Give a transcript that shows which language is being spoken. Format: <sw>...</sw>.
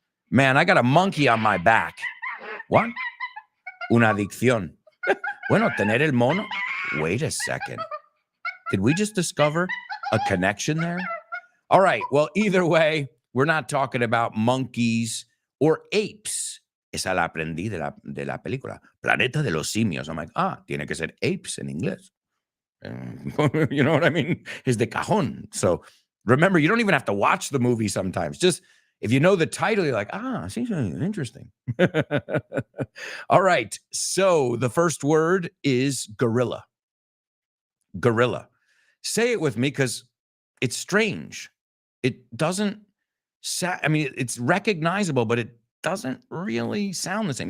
<en>Man, I got a monkey on my back. What?</en> <es>Una adicción. Bueno, tener el mono.</es> <en>Wait a second. Did we just discover a connection there? All right, well, either way, we're not talking about monkeys or apes.</en> <es>Esa la aprendí de la película, Planeta de los Simios.</es> <en>I'm like,</en> <es>tiene que ser apes en inglés.</es> <en>You know what I mean? Is</en> <es>de cajón.</es> <en>So remember, you don't even have to watch the movie sometimes. Just if you know the title, you're like, seems interesting. All right. So the first word is gorilla. Gorilla. Say it with me because it's strange. It doesn't it's recognizable, but it doesn't really sound the same.</en>